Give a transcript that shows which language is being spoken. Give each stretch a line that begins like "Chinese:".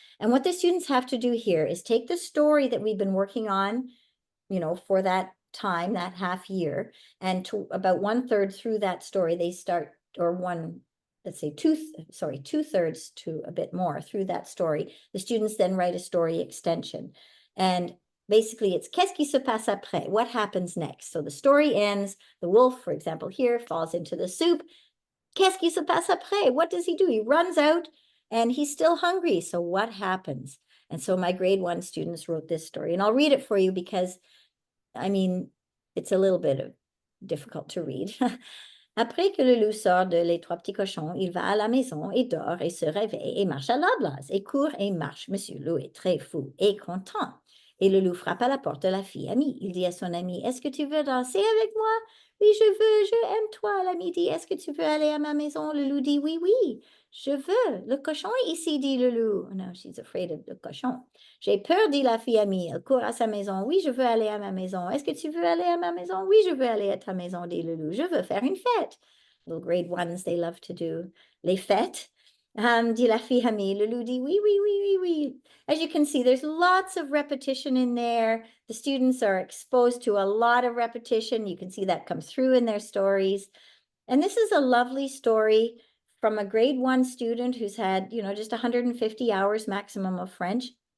English: And what the students have to do here is take the story that we've been working on, for that time, that half year, and to about 1/3 through that story, they start, or let's say 2/3 to a bit more through that story. The students then write a story extension. And basically it's
French: qu'est-ce qui se passe après?
English: What happens next? So the story ends, the wolf, for example, here falls into the soup.
French: Qu'est-ce qui se passe après?
English: What does he do? He runs out and he's still hungry. So what happens? And so my grade 1 students wrote this story, and I'll read it for you because, it's a little bit difficult to read.
French: Après que le loup sort de Les Trois Petits Cochons, il va à la maison et dort et se réveille et marche à la blase et court et marche. Monsieur Loup est très fou et content. Et le loup frappe à la porte de la fille amie. Il dit à son ami, est-ce que tu veux danser avec moi? Oui, je aime toi. L'ami dit, est-ce que tu veux aller à ma maison? Le loup dit, oui, oui, je veux. Le cochon est ici, dit le loup.
English: Oh no, she's afraid of the
French: cochon. J'ai peur, dit la fille amie. Elle court à sa maison. Oui, je veux aller à ma maison. Est-ce que tu veux aller à ma maison? Oui, je veux aller à ta maison, dit le loup. Je veux faire une fête.
English: Little grade 1s, they love to do
French: les fêtes. Dit la fille amie. Le loup dit, oui, oui, oui, oui, oui.
English: As you can see, there's lots of repetition in there. The students are exposed to a lot of repetition. You can see that come through in their stories. And this is a lovely story from a grade 1 student who's had, just 150 hours maximum of French.